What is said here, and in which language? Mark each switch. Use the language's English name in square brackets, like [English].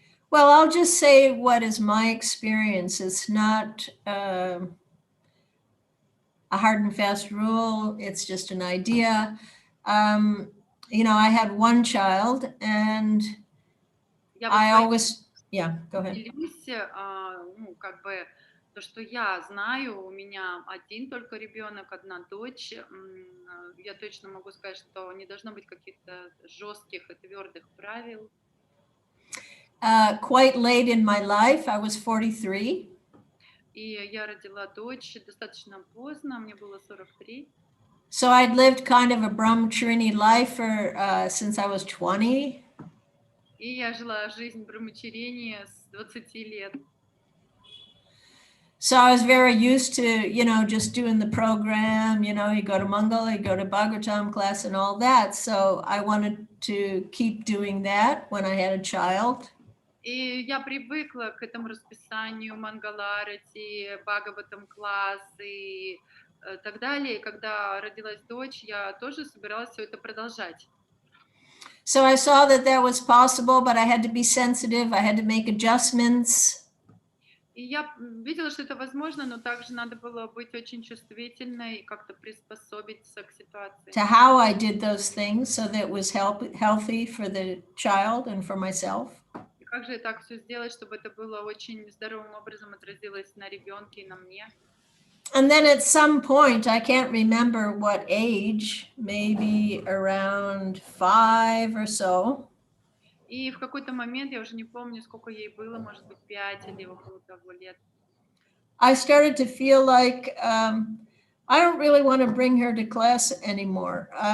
[English] Well, I'll just say what is my experience. It's not a hard and fast rule. It's just an idea. You know, I had one child and I always, yeah, go ahead. [Russian] Ну, как бы то, что я знаю, у меня один только ребенок, одна дочь. Я точно могу сказать, что не должно быть каких-то жестких и твердых правил. [English] Quite late in my life, I was 43. [Russian] И я родила дочь достаточно поздно, мне было 43. [English] So I'd lived kind of a brahmachari life for since I was 20. [Russian] И я жила жизнь брамачарини с 20 лет. [English] So I was very used to, you know, just doing the program, you know, you go to Mangala, you go to Bhagavatam class and all that. So I wanted to keep doing that when I had a child. [Russian] И я привыкла к этому расписанию Мангаларати, Бхагаватам класс и так далее. И когда родилась дочь, я тоже собиралась все это продолжать. [English] So I saw that that was possible, but I had to be sensitive. I had to make adjustments. [Russian] И я видела, что это возможно, но также надо было быть очень чувствительной и как-то приспособиться к ситуации. [English] To how I did those things so that it was healthy for the child and for myself. [Russian] И как же так все сделать, чтобы это было очень здоровым образом отразилось на ребенке и на мне? [English] And then at some point, I can't remember what age, maybe around 5 or so. [Russian] И в какой-то момент, я уже не помню, сколько ей было, может быть, 5 или около того лет. [English] I started to feel like I don't really want to bring her to class anymore.